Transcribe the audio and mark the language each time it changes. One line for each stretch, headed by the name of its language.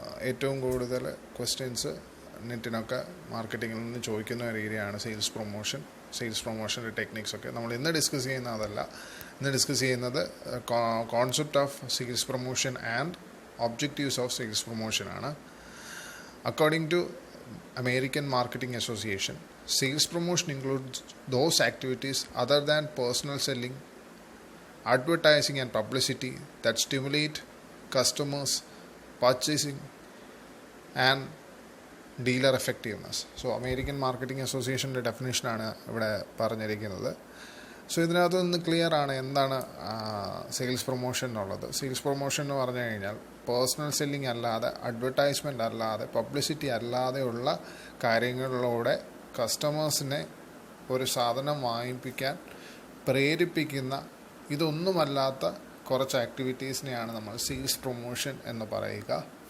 Malayalam: ഏറ്റവും കൂടുതൽ ക്വസ്റ്റ്യൻസ് നെറ്റിനൊക്കെ മാർക്കറ്റിങ്ങിൽ നിന്ന് ചോദിക്കുന്ന ഒരു ഏരിയയാണ് സെയിൽസ് പ്രൊമോഷൻ്റെ ടെക്നിക്സൊക്കെ. നമ്മൾ ഇന്ന് ഡിസ്കസ് ചെയ്യുന്ന അതല്ല. ഇന്ന് ഡിസ്കസ് ചെയ്യുന്നത്
English: concept of sales promotion
Malayalam: and objectives of sales promotion ആണ്.
English: According to American Marketing Association, sales promotion includes those activities other than personal selling, advertising and publicity that stimulate customers, purchasing and dealer effectiveness. So American Marketing Association's definition
Malayalam: ആണ് ഇവിടെ പറഞ്ഞിരിക്കുന്നത്. So ഇതിനകത്ത് നിന്ന് clear ആണ് എന്താണ് sales promotion എന്നുള്ളത്. Sales promotion എന്ന് പറഞ്ഞു കഴിഞ്ഞാൽ പേഴ്സണൽ സെല്ലിംഗ് അല്ലാതെ, അഡ്വർടൈസ്മെൻ്റ് അല്ലാതെ, പബ്ലിസിറ്റി അല്ലാതെയുള്ള കാര്യങ്ങളിലൂടെ കസ്റ്റമേഴ്സിനെ ഒരു സാധനം വാങ്ങിപ്പിക്കാൻ പ്രേരിപ്പിക്കുന്ന, ഇതൊന്നുമല്ലാത്ത കുറച്ച് ആക്ടിവിറ്റീസിനെയാണ് നമ്മൾ സെയിൽസ് പ്രൊമോഷൻ എന്ന് പറയുക.